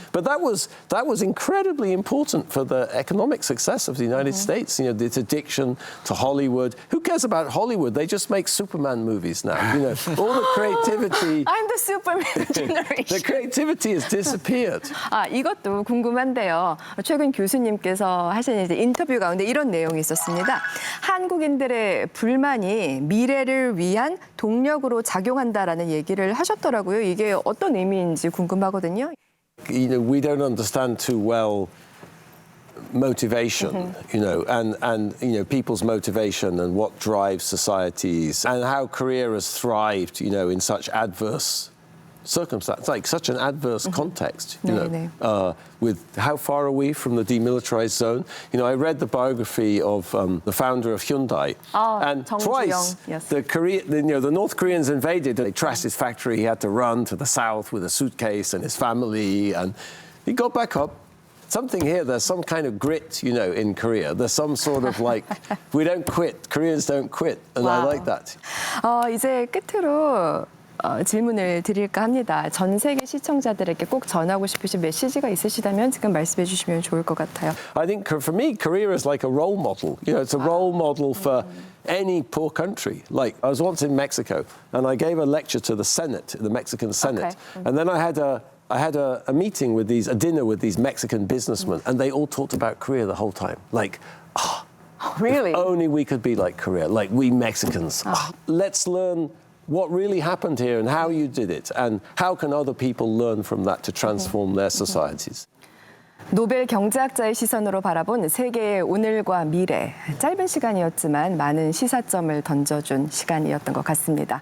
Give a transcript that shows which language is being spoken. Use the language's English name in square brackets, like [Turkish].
[English] But that was incredibly important for the economic success of the United States. You know, its addiction to Hollywood. Who cares about Hollywood? They just make Superman movies now. You know, all the creativity. I'm the Superman generation. The creativity has disappeared. [Korean] 이것도 궁금한데요. 최근 교수님께서 하신 이제 인터뷰 가운데 이런 내용이 있었습니다. 한국인들의 불만이 미래를 위한 동력으로 작용한다라는 얘기를 하셨더라고요. 이게 어떤 의미인지 궁금하거든요. [English] You know, we don't understand too well motivation, you know, and you know, people's motivation and what drives societies and how Korea has thrived, you know, in such adverse circumstances, like such an adverse context, you know, with how far are we from the demilitarized zone? You know, I read the biography of the founder of Hyundai, and twice the North Koreans invaded. They trashed his factory. He had to run to the south with a suitcase and his family, and he got back up. Something here, there's some kind of grit, you know, in Korea. There's some sort of like, we don't quit. Koreans don't quit, and I like that. [Korean] 이제 끝으로 질문을 드릴까 합니다. 전 세계 시청자들에게 꼭 전하고 싶으신 메시지가 있으시다면 지금 말씀해 주시면 좋을 것 같아요. [English] I think for me, Korea is like a role model. You know, it's a role model for any poor country. Like, I was once in Mexico, and I gave a lecture to the Senate, the Mexican Senate, and then I had a meeting with a dinner with these Mexican businessmen, and they all talked about Korea the whole time. Like, Really? if only we could be like Korea, like we Mexicans. Let's learn what really happened here and how you did it, and how can other people learn from that to transform their societies. [Korean] 노벨 경제학자의 시선으로 바라본 세계의 오늘과 미래. 짧은 시간이었지만 많은 시사점을 던져준 시간이었던 것 같습니다.